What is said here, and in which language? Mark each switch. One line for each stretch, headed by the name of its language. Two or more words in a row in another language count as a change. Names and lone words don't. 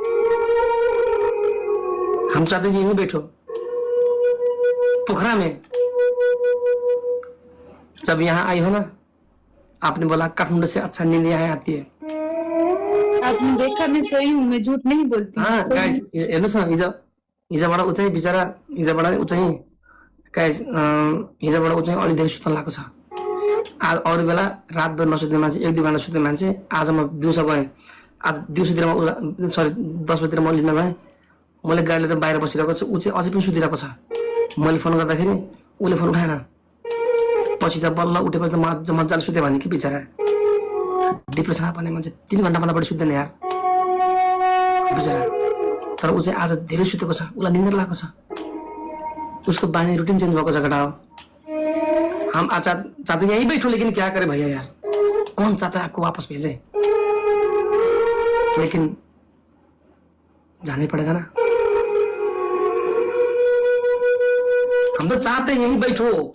Hindi: हम चाहते हैं कि यहीं बैठो पोखरा में। जब यहाँ आई हो ना, आपने बोला काठमांडू से अच्छा नींद यहाँ आती है। आपने देखा मैं सोई हूँ, मैं झूठ नहीं बोलती। हाँ सोई गाइस, हूँ।
Nepali: हेर्नुहोस् न, हिजोबाट ऊ चाहिँ बिचरा, हिजोबाट ऊ चाहिँ गाइस, हिजोबाट ऊ चाहिँ अलि धेरै सुत्न लागेको छ। आज अरू बेला रातभर नसुत्ने मान्छे, 1-2 घन्टा सुत्ने मान्छे, आज म दिउँसो गएँ। आज दिउँसोतिर म, सरी 10 बजीतिर म लिन गएँ। मैले गाडी लिएर बाहिर बसिरहेको छु, ऊ चाहिँ अझै पनि सुतिरहेको छ। मैले फोन गर्दाखेरि उसले फोन उठाएन। पछि त बल्ल उठेपछि त मजाले सुत्यो भने कि बिचरा डिप्रेसन आउने मान्छे 3 घन्टाभन्दा बढी सुत्दैन यार बिचरा। तर ऊ चाहिँ आज धेरै सुतेको छ, उसलाई निन्द्रा लागेको छ। उसको बानी
English: routine change
Nepali: भएको छ घटा हो।
Hindi: हम चाहते यहीं बैठो, लेकिन क्या करे भैया यार, कौन चाहता है आपको वापस भेजे? लेकिन जाना ही पड़ेगा ना। हम तो चाहते यहीं बैठो।